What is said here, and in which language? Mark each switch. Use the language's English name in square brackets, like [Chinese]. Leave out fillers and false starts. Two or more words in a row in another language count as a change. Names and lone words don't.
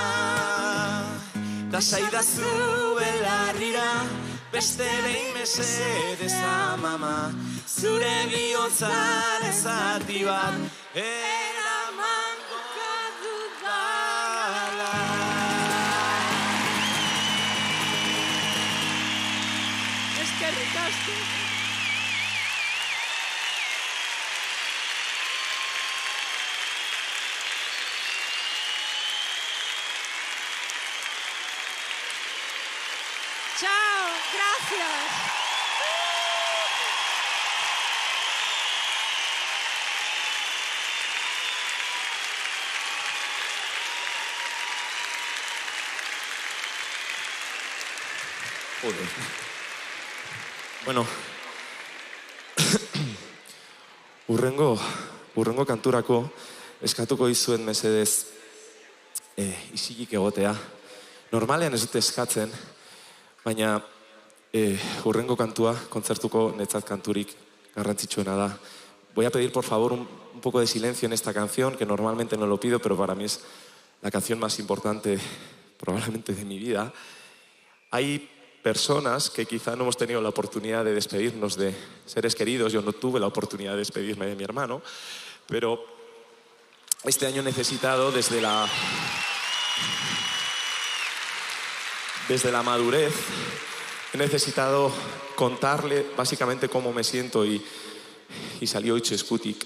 [Basque] Da saidazu belarrira, beste behin mesedez amama, zure bihotzaren zati bat eramango dudala. Eskerrik asko. [Spanish] Chao, gracias. Joder. [Basque] Bueno, urrengo kanturako eskatuko dizuen mesedez isilik egotea. Normalean ez dut eskatzen, baina urrengo kantua, kontzertuko netzat kanturik garrantzitsuena da. [Spanish] Voy a pedir por favor un poco de silencio en esta canción, que normalmente no lo pido, pero para mí es la canción más importante probablemente de mi vida. Hay personas que quizá no hemos tenido la oportunidad de despedirnos de seres queridos. Yo no tuve la oportunidad de despedirme de mi hermano, pero este año he necesitado desde la madurez, he necesitado contarle básicamente cómo me siento y salió Itxo Eskutik.